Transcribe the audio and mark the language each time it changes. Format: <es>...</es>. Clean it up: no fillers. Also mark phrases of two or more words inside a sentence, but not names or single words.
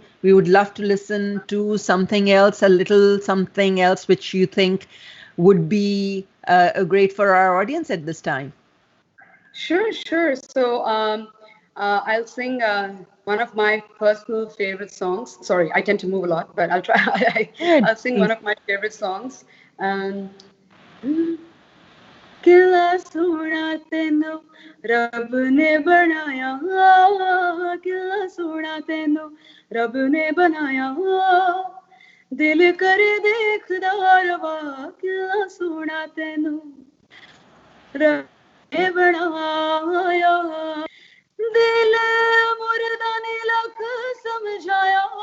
<en>We would love to listen to something else, a little something else, which you think would be great for our audience at this time. Sure. So I'll sing one of my personal favorite songs. Sorry, I tend to move a lot, but I'll try. I'll sing one of my favorite songs.</en> <pa>ਕਿਲਾ ਸੋਨਾ ਤੈਨੂੰ ਰੱਬ ਨੇ ਬਣਾਇਆ, ਕਿਲਾ ਸੋਨਾ ਤੈਨੂੰ ਰੱਬ ਨੇ ਬਣਾਇਆ, ਦਿਲ ਕਰੇ ਦੇਖਦਾ ਰਵਾਂ, ਕਿਲਾ ਸੋਨਾ ਤੈਨੂੰ ਰੱਬ ਨੇ ਬਣਾਇਆ, ਦਿਲ ਮੁਰਦਾ ਨੇ ਲੱਖ ਸਮਝਾਇਆ,</pa>